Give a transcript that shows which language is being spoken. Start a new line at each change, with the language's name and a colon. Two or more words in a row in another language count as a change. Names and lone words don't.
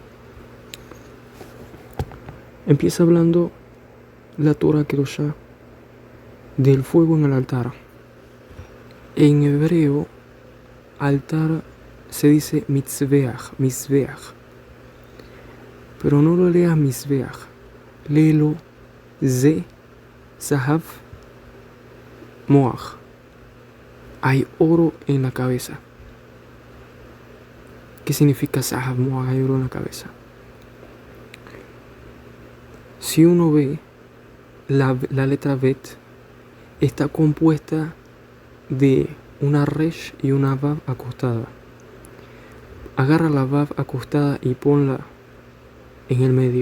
Spanish: Empieza hablando la
Hebrew: תורה הקדושה
Spanish: del fuego en el altar. En hebreo, altar se dice mitzveach, pero no lo leas mitzveach, léelo
Hebrew: זה, זהב, מוח.
Spanish: Hay oro en la cabeza. ¿Qué significa
Hebrew: זהב, מוח?
Spanish: Hay oro en la cabeza. Si uno ve la letra bet, está compuesta de una resh y una vav acostada. Agarra la vav acostada y ponla en el medio.